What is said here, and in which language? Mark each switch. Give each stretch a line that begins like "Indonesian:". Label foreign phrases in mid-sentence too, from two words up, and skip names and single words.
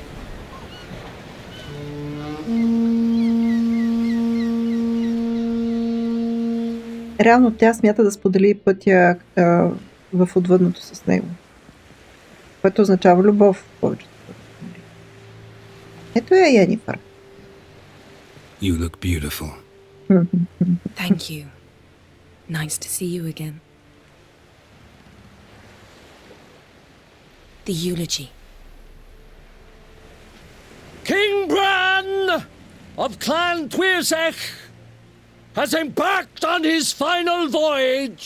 Bulgarian: Реално тя смята да сподели пътя в отвъдното с него. Което означава любов в повечето. Ето я Йенифър.
English: You look beautiful. Thank you. Nice to see you again. The eulogy. King Bran of Clan Twirsech has embarked on his final voyage.